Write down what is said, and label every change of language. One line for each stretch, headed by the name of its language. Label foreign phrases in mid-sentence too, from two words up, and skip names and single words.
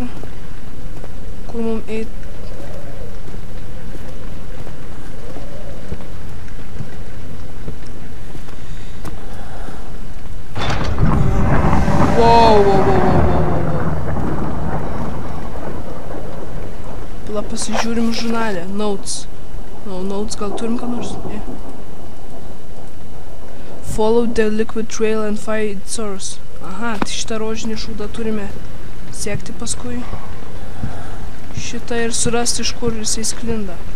Lithuanian: Kur mum eit? Wow. Pasižiūrim žurnalę. Notes. Notes, gal turim ką nors?
English: Follow the liquid trail and find its source.
Lithuanian: Aha, tai šitą rožinį šūdą turime siekti paskui. Šitą ir surasti, iš kur jisai sklinda.